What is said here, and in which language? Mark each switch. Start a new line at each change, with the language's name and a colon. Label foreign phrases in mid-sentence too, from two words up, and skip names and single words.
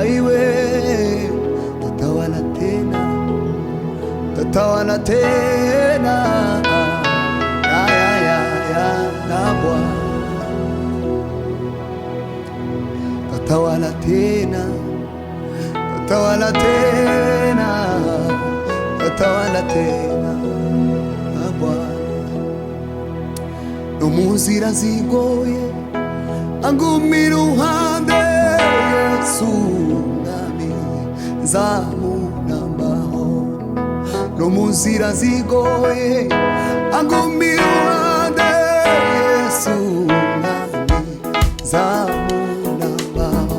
Swahili: Aiwe, tatawala tena, tatawala tena na Bwana. Tatawala tena, tatawala tena, tatawala tena na Bwana.
Kinyarwanda: No munzira zigoye angumira uruhande Yesu, nami nzamunambaho. No munzira zigoye angumira uruhande Yesu, nami nzamunambaho.